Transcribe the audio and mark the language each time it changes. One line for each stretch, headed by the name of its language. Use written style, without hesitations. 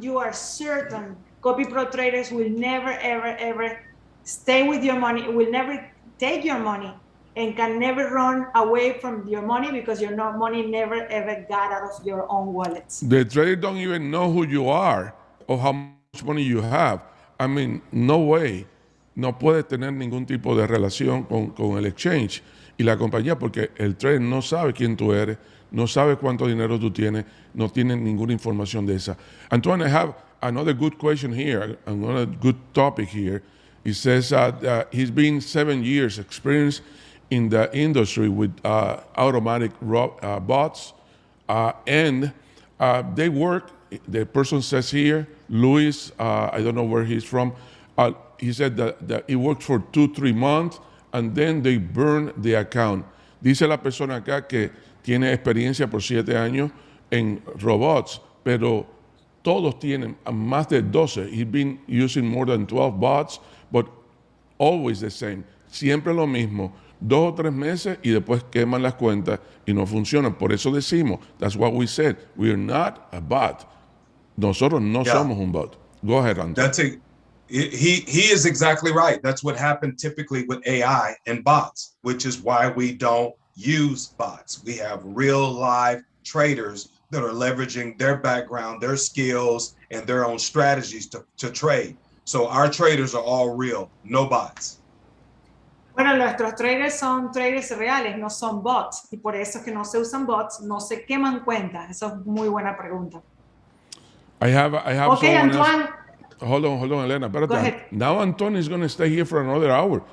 English: you are certain Copyprotraders will never, ever stay with your money, will never take your money, and can never run away from your money because your money never ever got out of your own wallets. The trader don't even know who you are or how much money you have. I mean, no way.
Spanish: No puede tener ningún tipo de relación con el exchange y la compañía, porque el trader no sabe quién tú eres, no sabe cuánto dinero tú tienes, no tiene ninguna información de esa.
English: Antoine, I have another good question here, another good topic here. He says he's been 7 years experienced in the industry with automatic bots, and they work. The person says here, Luis, I don't know where he's from. He said that he worked for 2-3 months and then they burned the account.
Spanish: Dice la persona acá que tiene experiencia por 7 años en robots, pero todos tienen más de 12.
English: He's been using more than 12 bots, but always the same.
Spanish: Siempre lo mismo. 2 o 3 meses y después queman las cuentas y no funcionan. Por eso decimos,
English: that's what we said, we are not a bot.
Spanish: Nosotros no somos un bot.
English: Go ahead, Anton. That's it. He is exactly right. That's what happened typically with AI and bots, which is why we don't use bots. We have real live traders that are leveraging their background, their skills, and their own strategies to trade. So our traders are all real, no bots.
Spanish: Bueno, nuestros traders son traders reales, no son bots. Y por eso es que no se usan bots, no se queman cuentas. Eso es muy buena pregunta.
English: I have okay, Antoine. Else. Hold on, Elena. Go ahead. Now Anton is going to stay here for another hour.